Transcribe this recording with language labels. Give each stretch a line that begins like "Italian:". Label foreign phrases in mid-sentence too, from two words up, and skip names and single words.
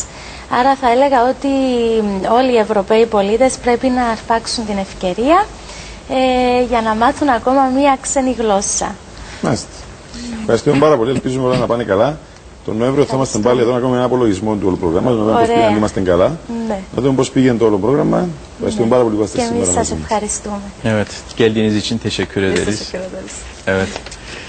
Greek: Άρα θα έλεγα ότι όλοι οι Ευρωπαίοι πολίτες πρέπει να αρπάξουν την ευκαιρία για να μάθουν ακόμα μία ξένη γλώσσα. Μάλιστα. Ευχαριστούμε πάρα πολύ. Ελπίζουμε όλα να πάνε καλά. Τον Νοέμβριο θα είμαστε πάλι εδώ να κάνουμε ένα απολογισμό του όλου προγράμματος, να δούμε πώς πήγαινε, αν είμαστε καλά. Ναι. Να δούμε πώς πήγαινε το όλο πρόγραμμα. Ευχαριστούμε πάρα πολύ που είστε Και σήμερα εμείς μαζί σας μας. ευχαριστούμε.
Turkish: Evet, geldiğiniz için teşekkür Biz ederiz. teşekkür ederiz. Evet.